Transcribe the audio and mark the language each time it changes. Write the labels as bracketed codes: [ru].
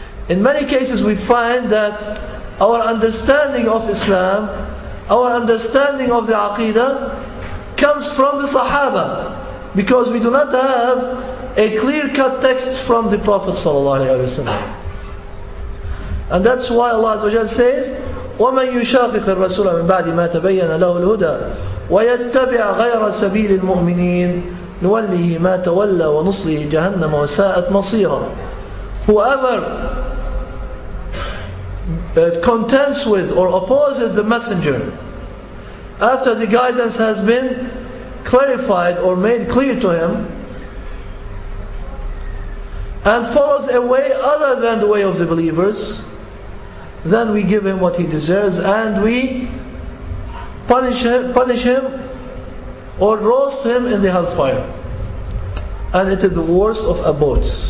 [en] In many cases we find that our understanding of Islam, our understanding of the Aqidah comes from the Sahaba, because we do not have a clear-cut text from the Prophet ﷺ. And that's why Allah Azza wa Jalla says, [ar] وَمَنْ يُشَاقِقِ الرَّسُولَ مِنْ بَعْدِ مَا تَبَيَّنَ لَهُ الْهُدَى وَيَتَّبِعْ غَيْرَ سَبِيلِ الْمُؤْمِنِينَ نُوَلِّهِ مَا تَوَلَّى وَنُصْلِهِ جَهَنَّمَ وَسَاءَتْ مَصِيرًا. [en] Whoever contends with or opposes the messenger after the guidance has been clarified or made clear to him, and follows a way other than the way of the believers, then we give him what he deserves, and we punish him or roast him in the hellfire, and it is the worst of abodes.